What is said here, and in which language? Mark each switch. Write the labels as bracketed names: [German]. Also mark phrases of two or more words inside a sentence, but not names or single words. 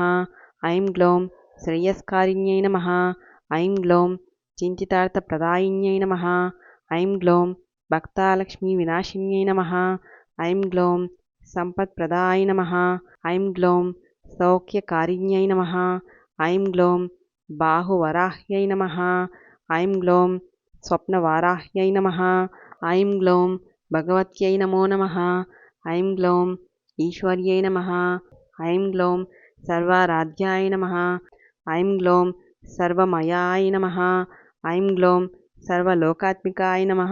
[Sanskrit] ఐం గ్లౌం శ్రేయస్కారిణ్యై నమః. ఐం గ్లౌం చింతితార్థప్రదాయిన్యై నమః. ఐం గ్లౌం భక్తాలక్ష్మీ వినాశిన్యై నమః. ఐం గ్లౌం సంపత్ప్రదాయ నమః. ఐం గ్లౌం సౌఖ్యకారిణ్యై నమః. ఐం గ్లౌం బాహువరాహ్యై నమః. ఐం గ్లౌం स्वप्नवाराह्यै नमः। ऐं ग्लौं भगवत्यै नमो नमः। ऐं ग्लौं ईश्वर्यै नमः। ऐं ग्लौं सर्वाराध्याय नमः। ऐं ग्लौं सर्वमयाय नमः। ऐं ग्लौं सर्वलोकात्मिकाय नमः।